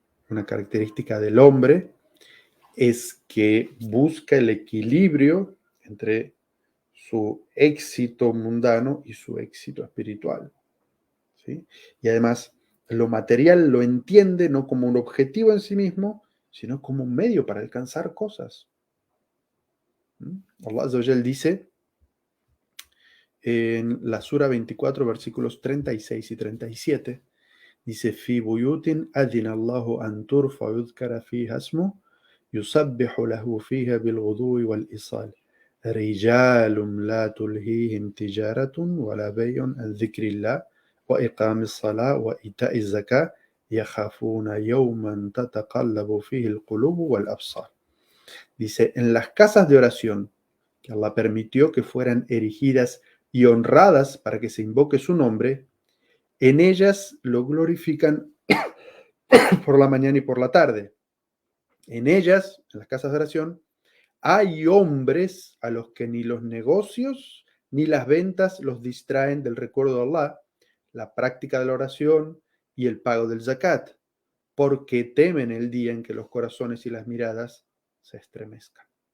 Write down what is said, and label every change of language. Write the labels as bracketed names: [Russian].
[Spanish] Una característica del hombre es que busca el equilibrio entre su éxito mundano y su éxito espiritual, ¿sí? Y además, lo material lo entiende no como un objetivo en sí mismo, sino como un medio para alcanzar cosas. [Arabic] Allah Azza wa Jal [Spanish] dice en la Sura 24, versículos 36 y 37, dice, [Arabic] Fi buyutin adina Allahu an turfa yudhkara fiha ismuh يسبح له فيها بالغدو والإصال رجال لا تلهيهم تجارة ولا بيع عن ذكر الله وإقام الصلاة وإيتاء الزكاة يخافون يوما تتقلب فيه القلوب والأبصار. [Spanish] Dice, en las casas de oración que Allah permitió que fueran erigidas y honradas para que se invoque su nombre, en ellas lo glorifican por la mañana y por la tarde. En ellas, en las casas de oración, hay hombres a los que ni los negocios ni las ventas los distraen del recuerdo de Allah, la práctica de la oración y el pago del zakat, porque temen el día en que los corazones y las miradas se estremezcan.